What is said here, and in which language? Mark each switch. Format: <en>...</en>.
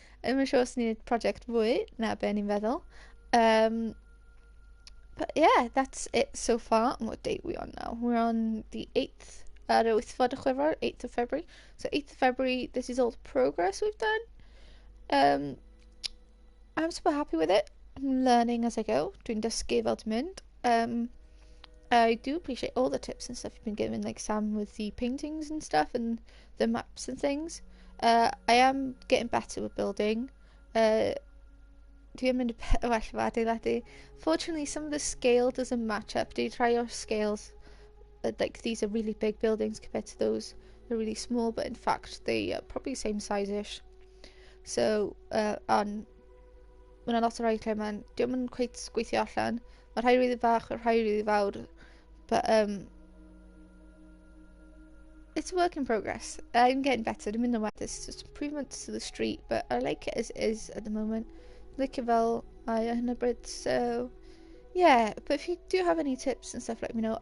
<en>I'm not sure if I needed project</en> <cy>fwy na be ni'n feddwl.</cy> <en>But yeah, that's it so far. And what date are we on now? We're on the 8th. 8th of February. So 8th of February, this is all the progress we've done. I'm super happy with it. I'm learning as I go.</en> <cy>Dwi'n dysgu fel dwi'n mynd.</cy> <en>I do appreciate all the tips and stuff you've been giving, like Sam with the paintings and stuff and the maps and things. I am getting better with building.</en> <cy>Dwi'n mynd well fo adeiladu.</cy> <en>Fortunately, some of the scale doesn't match up. Do you try your scales? Like these are really big buildings compared to those. They're really small, but in fact they are probably same size-ish.</en> <cy>So Mae 'na lot o rai lle diom yn cweit gweithio allan. Mae rhai really bach a rhai really fawr.</cy> <en>But it's a work in progress. I'm getting better.</en> <cy>Dwi'n mynd yn well.</cy> <en>There's just improvements to the street, but I like it as it is at the moment. Like it</en> <cy>fel mae yn y bryd.</cy> <en>So yeah, but if you do have any tips and stuff, let me know.</en>